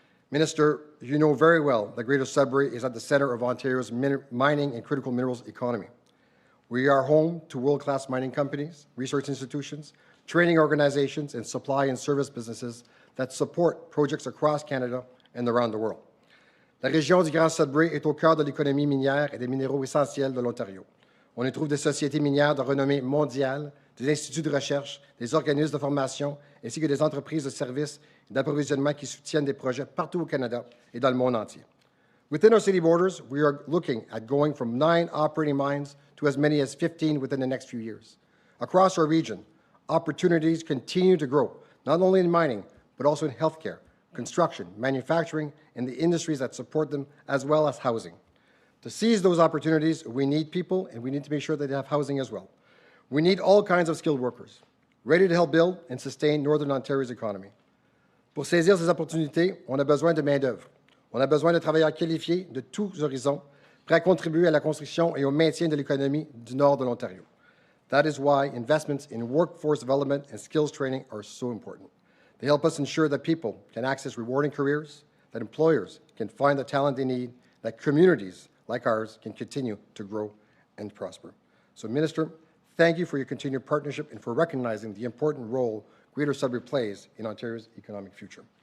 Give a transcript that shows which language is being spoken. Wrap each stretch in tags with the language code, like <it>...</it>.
<en>Minister, you know very well that Greater Sudbury is at the center of Ontario's mining and critical minerals economy. We are home to world-class mining companies, research institutions, training organizations, and supply and service businesses that support projects across Canada and around the world.</en> <fr>La région du Grand Sudbury est au cœur de l'économie minière et des minéraux essentiels de l'Ontario. On y trouve des sociétés minières de renommée mondiale, des instituts de recherche, des organismes de formation, ainsi que des entreprises de services et d'approvisionnement qui soutiennent des projets partout au Canada et dans le monde entier.</fr> <en>Within our city borders, we are looking at going from 9 operating mines to as many as 15 within the next few years. Across our region, opportunities continue to grow, not only in mining, but also in healthcare, construction, manufacturing, and the industries that support them, as well as housing. To seize those opportunities, we need people, and we need to make sure that they have housing as well. We need all kinds of skilled workers, ready to help build and sustain Northern Ontario's economy.</en> <fr>Pour saisir ces opportunités, on a besoin de main-d'œuvre. On a besoin de travailleurs qualifiés de tous horizons, prêts à contribuer à la construction et au maintien de l'économie du nord de l'Ontario.</fr> <en>That is why investments in workforce development and skills training are so important. They help us ensure that people can access rewarding careers, that employers can find the talent they need, that communities like ours can continue to grow and prosper. So, Minister, thank you for your continued partnership and for recognizing the important role Greater Sudbury plays in Ontario's economic future.</en>